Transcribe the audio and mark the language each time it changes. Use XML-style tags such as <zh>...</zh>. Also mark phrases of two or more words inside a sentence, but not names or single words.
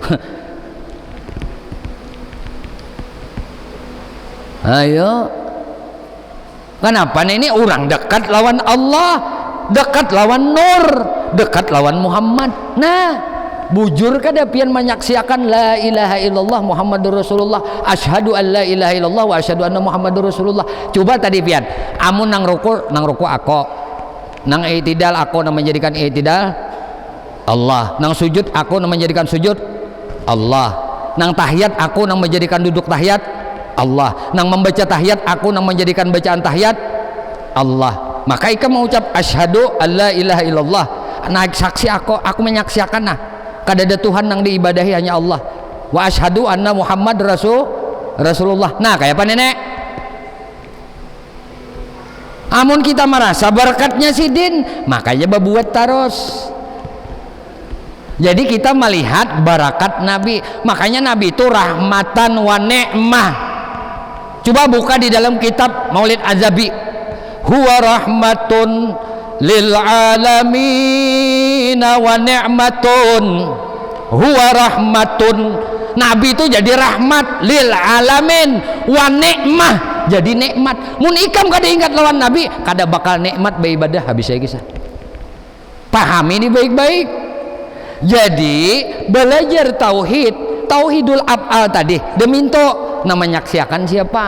<bjn>Ayo. Kenapa ini orang dekat lawan Allah, dekat lawan Nur, dekat lawan Muhammad. Nah, bujur kada pian menyaksikan</bjn> <ar>لا إله إلا الله محمد رسول الله أشهد أن لا إله إلا الله وأشهد أن محمدا رسول الله.</ar> <bjn>Coba tadi pian, amun nang ruku aku, nang i'tidal aku nang menjadikan i'tidal Allah, nang sujud aku nang menjadikan sujud Allah, nang tahiyat aku nang menjadikan duduk tahiyat Allah, nang membaca tahiyat aku nang menjadikan bacaan tahiyat Allah. Maka ika mengucap</bjn> <ar>أشهد أن لا إله إلا الله,</ar> <bjn>naik saksi aku menyaksikan nah kada ada Tuhan nang diibadahi hanya Allah,</bjn> <ar>وأشهد أن محمد رسول الله.</ar> <bjn>Nah kayak apa nenek? Amun kita merasa berkatnya sidin, makanya berbuat terus. Jadi kita melihat barakat Nabi, makanya Nabi itu</bjn> <ar>رحمة ونعمة.</ar> <bjn>Coba buka di dalam kitab Maulid Azabi,</bjn> <ar>هو رحمة للعالمين ونعمة. هو رحمة,</ar> <bjn>Nabi itu jadi rahmat</bjn> <ar>للعالمين ونعمة,</ar> <bjn>jadi nikmat. Mun ikam kada ingat lawan Nabi, kada bakal nikmat beribadah habis saya kisah. Pahami ini baik-baik. Jadi belajar</bjn> <ar>توحيد الأفعال</ar> <bjn>tadi deminto nah menyaksikan siapa.</bjn>